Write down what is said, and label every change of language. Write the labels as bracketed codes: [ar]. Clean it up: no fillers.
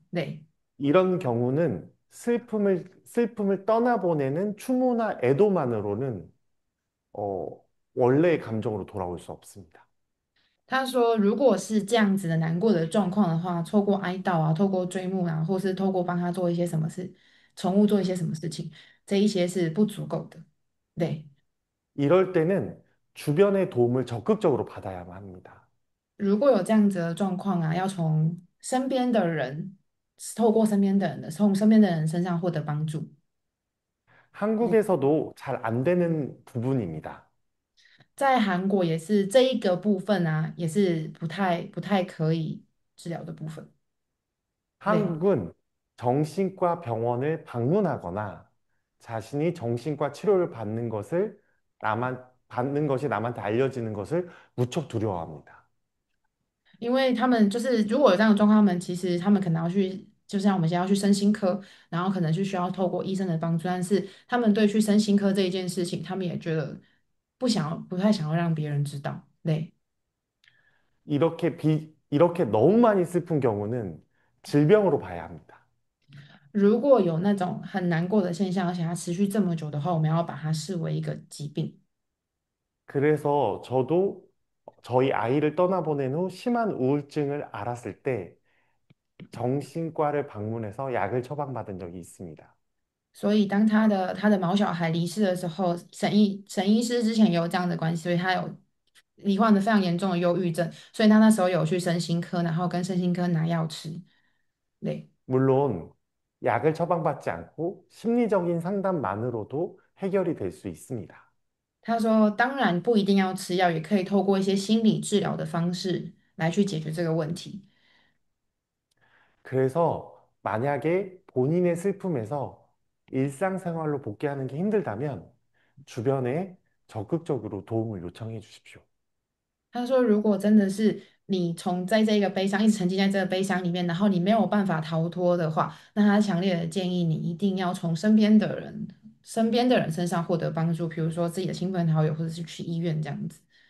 [zh] 对。 [ko] 이런 경우는 슬픔을 떠나보내는 추모나 애도만으로는 어, 원래의 감정으로 돌아올 수 없습니다. [zh] 他说，如果是这样子的难过的状况的话，透过哀悼啊，透过追慕啊，或是透过帮他做一些什么事，宠物做一些什么事情，这一些是不足够的。对， [ko] 이럴 때는 주변의 도움을 적극적으로 받아야만 합니다. [zh] 如果有这样子的状况啊，要从身边的人，透过身边的人从身边的人身上获得帮助。对， [ko] 한국에서도 잘 안 되는 부분입니다. [zh] 在韩国也是这一个部分啊，也是不太可以治疗的部分。对。 [ko] 한국은 정신과 병원을 방문하거나 자신이 정신과 치료를 받는 것이 남한테 알려지는 것을 무척 두려워합니다. [zh] 因为他们就是如果有这样的状况，他们可能要去，就像我们现在要去身心科，然后可能是需要透过医生的帮助，但是他们对去身心科这一件事情，他们也觉得不太想要让别人知道。对， [ko] 이렇게 너무 많이 슬픈 경우는 질병으로 봐야 합니다. [zh] 如果有那种很难过的现象，而且它持续这么久的话，我们要把它视为一个疾病。 [ko] 그래서 저도 저희 아이를 떠나보낸 후 심한 우울증을 알았을 때 정신과를 방문해서 약을 처방받은 적이 있습니다. [zh] 所以当他的毛小孩离世的时候，沈医师之前也有这样的关系，所以他有罹患的非常严重的忧郁症，所以他那时候有去身心科，然后跟身心科拿药吃。对， [ko] 물론 약을 처방받지 않고 심리적인 상담만으로도 해결이 될 수 있습니다. [zh] 他说当然不一定要吃药，也可以透过一些心理治疗的方式来去解决这个问题。 [ko] 그래서 만약에 본인의 슬픔에서 일상생활로 복귀하는 게 힘들다면 주변에 적극적으로 도움을 요청해 주십시오. [zh] 他说，如果真的是你在这个悲伤一直沉浸在这个悲伤里面，然后你没有办法逃脱的话，那他强烈的建议你一定要从身边的人身上获得帮助，比如说自己的亲朋好友，或者是去医院这样子。